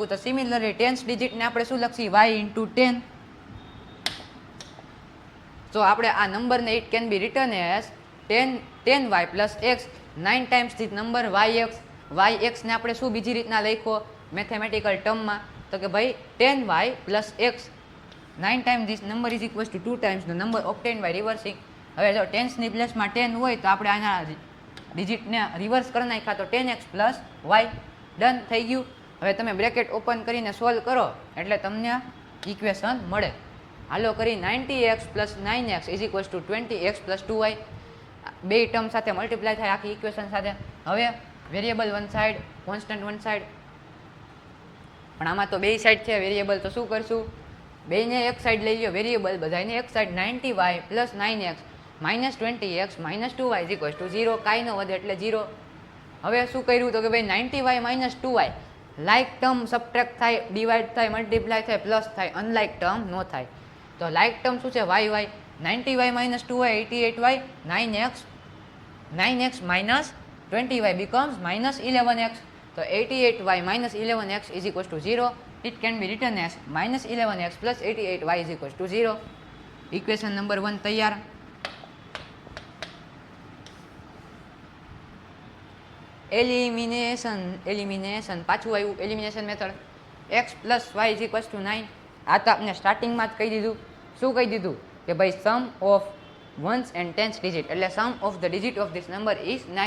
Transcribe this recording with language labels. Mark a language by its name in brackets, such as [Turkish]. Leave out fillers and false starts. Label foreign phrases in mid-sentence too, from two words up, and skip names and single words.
[Gujarati] તો [English] similarly tens digit ને [Gujarati] આપણે શું લખીએ? [English] y into 10. [Gujarati] તો આપણે આ નંબરને [English] it can be return as 10y plus x. [Gujarati] 9 [English] times this number [Gujarati] YX ને આપણે શું બીજી રીતના લખ્યો [English] mathematical term માં [Gujarati] તો કે ભાઈ 10y plus x. [English] 9 times this number is equals to 2 times the number obtained by reversing. [Gujarati] હવે જો [English] tens ની place માં [Gujarati] 10 હોય તો આપણે આના ડિજિટને રિવર્સ કરી નાખ્યા તો [English] 10x plus y. [Gujarati] ડન થઈ ગયું. હવે તમે [English] bracket open [Gujarati] કરીને સોલ્વ કરો એટલે તમને ઇક્વેશન મળે. હાલો કરી [English] 90x plus 9x is equals to 20x plus 2y. [Gujarati] બે ટર્મ સાથે મલ્ટીપ્લાય થાય આખી ઇક્વેશન સાથે. હવે [English] variable one side, constant one side, [Gujarati] પણ આમાં તો બે સાઈડ છે વેરિયેબલ, તો શું કરશું? બેને એક સાઈડ લઈ લો વેરિયેબલ, બધાને એક સાઈડ. [English] 90y plus 9x minus 20x minus 2y is equals to 0. [Gujarati] કાંઈ ન વધે એટલે 0. હવે શું કર્યું તો કે ભાઈ [English] 90y minus 2y like term subtract [Gujarati] થાય, ડિવાઈડ થાય, મલ્ટીપ્લાય થાય, પ્લસ થાય, [English] unlike term [Gujarati] ન થાય. તો [English] like term [Gujarati] શું છે? [English] y. 90y minus 2y 88y, 9x minus 20y becomes minus 11x. So 88y minus 11x is equals to 0. It can be written as minus 11x plus 88y is equals to 0. Equation number 1 તૈયાર. [Gujarati] એલિમિનેશન પાછું આવ્યું [English] elimination method. x plus y is equals to 9. [Gujarati] આ તો આપણે સ્ટાર્ટિંગમાં જ કહી દીધું. શું કહી દીધું કે ભાઈ [English] sum of ones and tens digit, [Gujarati] એટલે [English] sum of the digit of this number is 9.